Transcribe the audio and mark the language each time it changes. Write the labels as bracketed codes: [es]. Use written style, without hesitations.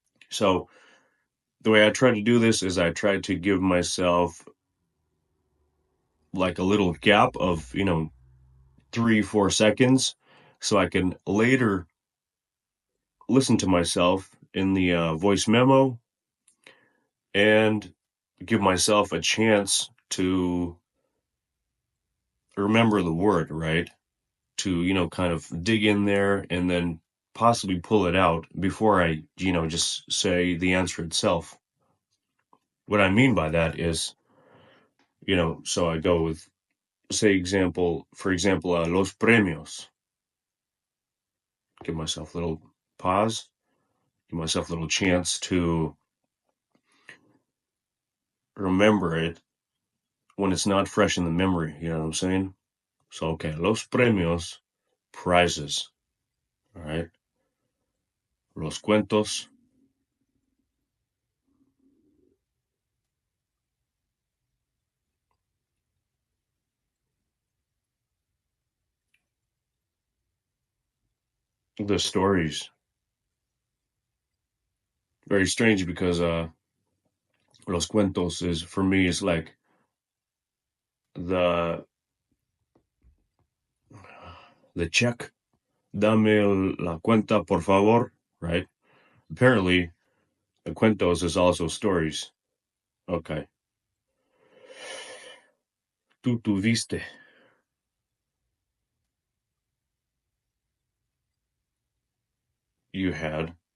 [en] So the way I try to do this is I try to give myself like a little gap of, 3-4 seconds, so I can later listen to myself in the voice memo and give myself a chance to remember the word, right? To, kind of dig in there and then possibly pull it out before I, just say the answer itself. What I mean by that is, so I go with for example, los premios. Give myself a little pause, give myself a little chance to remember it when it's not fresh in the memory, you know what I'm saying? So, okay, los premios, prizes, all right? [es] Los cuentos, [en] the stories. Very strange because los cuentos is, for me, is like the check. [es] Dame la cuenta, por favor, right? [en] Apparently, the cuentos is also stories. Okay. [es] Tú tuviste. [en] You had.